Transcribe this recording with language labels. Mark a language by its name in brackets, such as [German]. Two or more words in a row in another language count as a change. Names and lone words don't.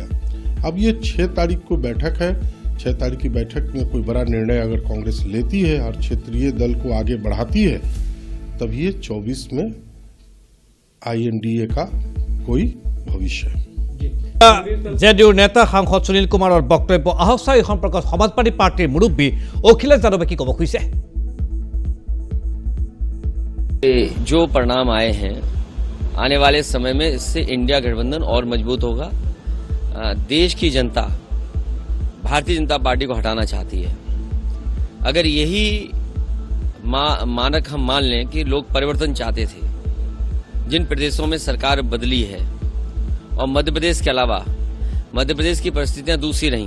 [Hindi] अब ये 6 तारीख को बैठक है। 6 तारीख की बैठक में कोई बड़ा निर्णय अगर कांग्रेस लेती है और क्षेत्रीय दल को आगे बढ़ाती है, तब ये 24 में INDA का कोई भविष्य है। [Assamese] JDU নেতা সাংসদ সুনীল কুমাৰৰ বক্তব্য। আহক চাওঁ এই সম্পৰ্কত সমাজবাদী পাৰ্টিৰ মুৰব্বী অখিলেশ যাদৱে কি ক'ব খুজিছে। [Hindi] जो परिणाम आए हैं आने वाले समय में इससे इंडिया गठबंधन और मजबूत होगा। देश की जनता भारतीय जनता पार्टी को हटाना चाहती है। अगर यही मानक हम मान लें कि लोग परिवर्तन चाहते थे, जिन प्रदेशों में सरकार बदली है और मध्य प्रदेश के अलावा मध्य प्रदेश की परिस्थितियां दूसरी रही।